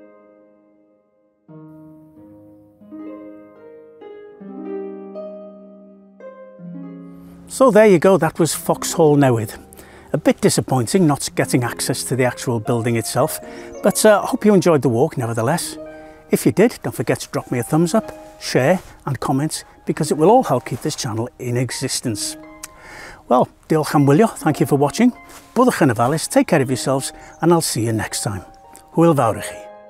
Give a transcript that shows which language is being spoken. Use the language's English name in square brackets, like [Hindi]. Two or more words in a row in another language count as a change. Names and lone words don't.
[English] So there you go, that was Foxhall Newydd. A bit disappointing not getting access to the actual building itself, but I hope you enjoyed the walk nevertheless. If you did, don't forget to drop me a thumbs up, share and comment, because it will all help keep this channel in existence. Well, [Welsh] diolch am wylio, [English] thank you for watching. [Welsh] Byddwch yn ofalus, [English] take care of yourselves, and I'll see you next time. [Welsh] Hwyl fawr i chi.